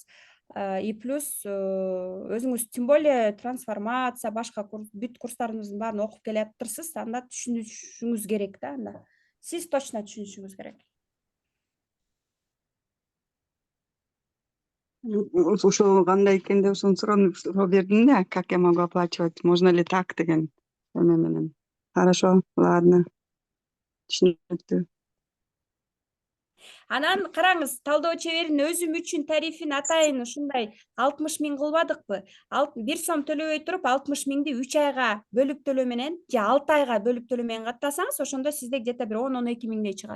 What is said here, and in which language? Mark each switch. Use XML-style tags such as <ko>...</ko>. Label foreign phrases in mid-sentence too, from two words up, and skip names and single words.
<ky>И плюс өзүңүз</ky> <ru>тем более</ru> <ky>трансформация, башка бүт курстарыңыздын баарын окуп келатырсыз, анда түшүнүшүңүз керек да, анда. Сиз точно түшүнүшүңүз керек. Ошол кандай экен деп ошону суроо бердим да,</ky> <ru>как я могу оплачивать, можно ли так</ru> <ky>деген эме менен.</ky> <ru>Хорошо, ладно. Түшүнүктүү.</ru> <ky>Анан караңыз, талдоо чеберин өзүм үчүн тарифин атайын ушундай 60 миң кылбадыкпы? 1 сом төлөбөй туруп 60 миңди 3 айга бөлүп төлөө менен же 6 айга бөлүп төлөө менен каттасаңыз, ошондо сизде где-то бир 10-12 миңдей чыгат.</ky>